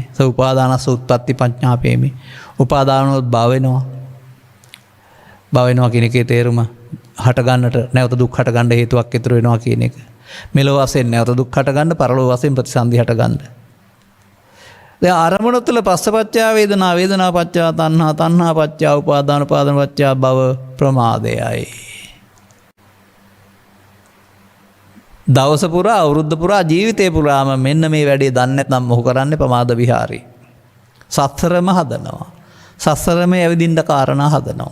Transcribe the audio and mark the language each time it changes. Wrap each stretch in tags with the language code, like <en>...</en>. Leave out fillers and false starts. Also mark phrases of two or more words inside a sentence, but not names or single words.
<pi>උපාදානස්ස උත්පත්ති පඤ්ඤාපේමි.</pi> <si>උපාදානවොත් භව වෙනවා. භව වෙනවා කියන එකේ තේරුම හට ගන්නට නැවත දුක් හට ගන්න හේතුවක් ඉතුරු වෙනවා කියන එක. මෙලොව වශයෙන් නැවත දුක් හට ගන්න, පරලොව වශයෙන් ප්‍රතිසන්දි හට ගන්න. දැන් අරමුණ තුළ</si> <pi>පස්සපච්චා වේදනා, වේදනා පච්චා තණ්හා, තණ්හා පච්චා උපාදාන, උපාදාන පච්චා භව ප්‍රමාදයයි.</pi> <si>දවස පුරා, අවුරුද්ද පුරා, ජීවිතේ පුරාම මෙන්න මේ වැඩේ දන්නේ නැත්නම් මොහු කරන්නේ ප්‍රමාද විහාරී. සසරම හදනවා. සසරම ඇවිදින්න කාරණා හදනවා.</si>